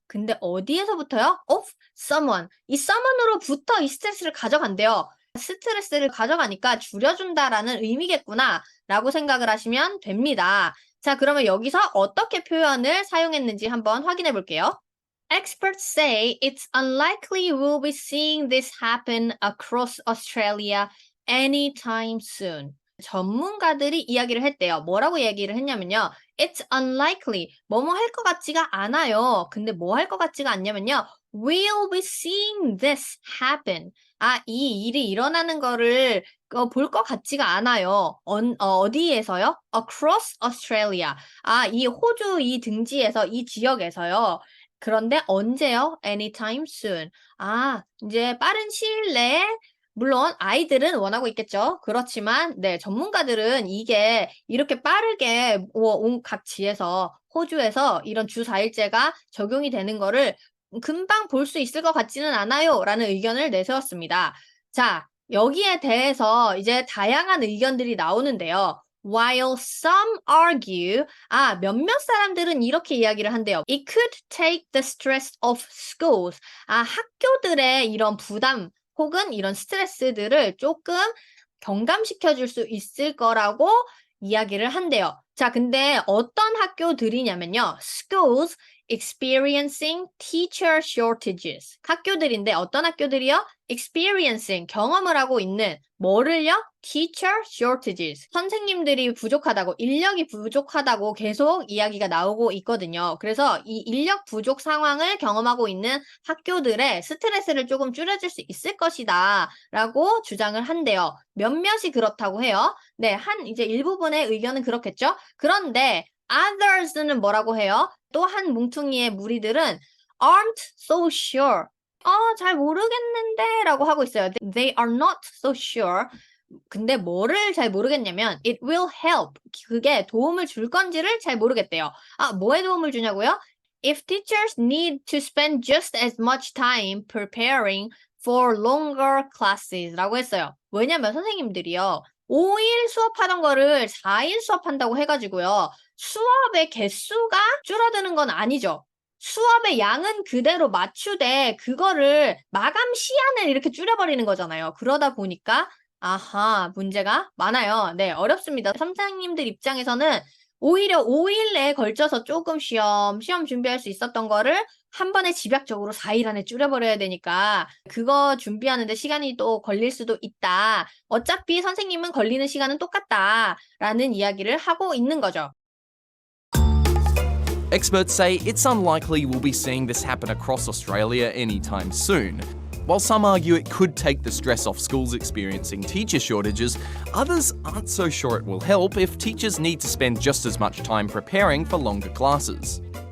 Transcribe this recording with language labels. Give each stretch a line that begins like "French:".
Korean: 근데 어디에서부터요?
English: off someone.
Korean: 이 someone으로부터 이 스트레스를 가져간대요. 스트레스를 가져가니까 줄여준다라는 의미겠구나 라고 생각을 하시면 됩니다. 자, 그러면 여기서 어떻게 표현을 사용했는지 한번 확인해 볼게요.
English: Experts say it's unlikely we'll be seeing this happen across Australia anytime soon.
Korean: 전문가들이 이야기를 했대요. 뭐라고 얘기를 했냐면요.
English: It's unlikely.
Korean: 뭐뭐 할 것 같지가 않아요. 근데 뭐 할 것 같지가 않냐면요.
English: We'll be seeing this happen.
Korean: 아, 이 일이 일어나는 거를 볼 것 같지가 않아요. 어디에서요?
English: Across Australia.
Korean: 아, 이 호주 이 등지에서, 이 지역에서요. 그런데 언제요?
English: Anytime soon.
Korean: 아, 이제 빠른 시일 내에 물론 아이들은 원하고 있겠죠. 그렇지만 네, 전문가들은 이게 이렇게 빠르게 온 각지에서 호주에서 이런 주 4일제가 적용이 되는 거를 금방 볼 수 있을 것 같지는 않아요라는 의견을 내세웠습니다. 자, 여기에 대해서 이제 다양한 의견들이 나오는데요.
English: While some argue,
Korean: 몇몇 사람들은 이렇게 이야기를 한대요.
English: It could take the stress off schools.
Korean: 학교들의 이런 부담 혹은 이런 스트레스들을 조금 경감시켜 줄 수 있을 거라고 이야기를 한대요. 자, 근데 어떤 학교들이냐면요.
English: Schools experiencing teacher shortages.
Korean: 학교들인데 어떤 학교들이요? experiencing, 경험을 하고 있는 뭐를요?
English: teacher shortages.
Korean: 선생님들이 부족하다고, 인력이 부족하다고 계속 이야기가 나오고 있거든요. 그래서 이 인력 부족 상황을 경험하고 있는 학교들의 스트레스를 조금 줄여줄 수 있을 것이다 라고 주장을 한대요. 몇몇이 그렇다고 해요. 네, 이제 일부분의 의견은 그렇겠죠? 그런데 others는 뭐라고 해요? 또 한 뭉퉁이의 무리들은
English: aren't so sure.
Korean: 잘 모르겠는데 라고 하고 있어요.
English: They are not so sure.
Korean: 근데 뭐를 잘 모르겠냐면
English: it will help.
Korean: 그게 도움을 줄 건지를 잘 모르겠대요. 뭐에 도움을 주냐고요?
English: If teachers need to spend just as much time preparing for longer classes
Korean: 라고 했어요. 왜냐면 선생님들이요. 5일 수업하던 거를 4일 수업한다고 해가지고요. 수업의 개수가 줄어드는 건 아니죠. 수업의 양은 그대로 맞추되 그거를 마감 시간을 이렇게 줄여버리는 거잖아요. 그러다 보니까 문제가 많아요. 네, 어렵습니다. 선생님들 입장에서는 오히려 5일 내에 걸쳐서 조금 시험 준비할 수 있었던 거를 한 번에 집약적으로 4일 안에 줄여버려야 되니까 그거 준비하는데 시간이 또 걸릴 수도 있다. 어차피 선생님은 걸리는 시간은 똑같다라는 이야기를 하고 있는 거죠.
English: Experts say it's unlikely we'll be seeing this happen across Australia anytime soon. While some argue it could take the stress off schools experiencing teacher shortages, others aren't so sure it will help if teachers need to spend just as much time preparing for longer classes.